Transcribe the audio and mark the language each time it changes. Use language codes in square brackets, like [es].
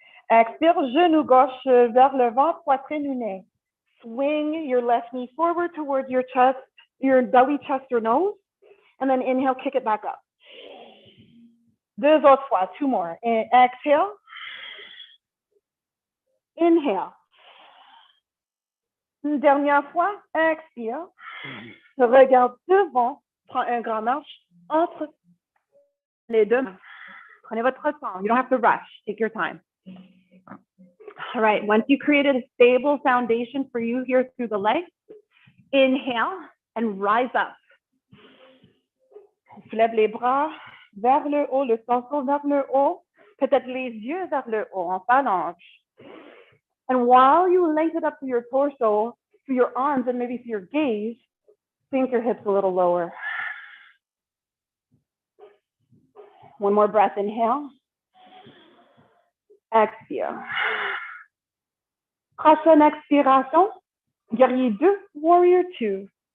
[fr] Expire, genou gauche vers le ventre, poitrine unée. [en] Swing your left knee forward towards your chest, your belly, chest, or nose, and then inhale, kick it back up. [fr] Deux autres fois, [en] two more. Exhale. Inhale. [fr] Une dernière fois, expire. Regarde devant, prends un grand marche entre les deux mains. Prenez votre temps. [en] You don't have to rush. Take your time. All right, once you created a stable foundation for you here through the legs, inhale and rise up. [fr] Soulève les bras vers le haut, le torse vers le haut, peut-être les yeux vers le haut en phalange. [en] And while you lengthen up through your torso, through your arms, and maybe through your gaze, sink your hips a little lower. One more breath, inhale. [fr] Expire. Prochaine expiration, guerrier 2, [en] warrior 2.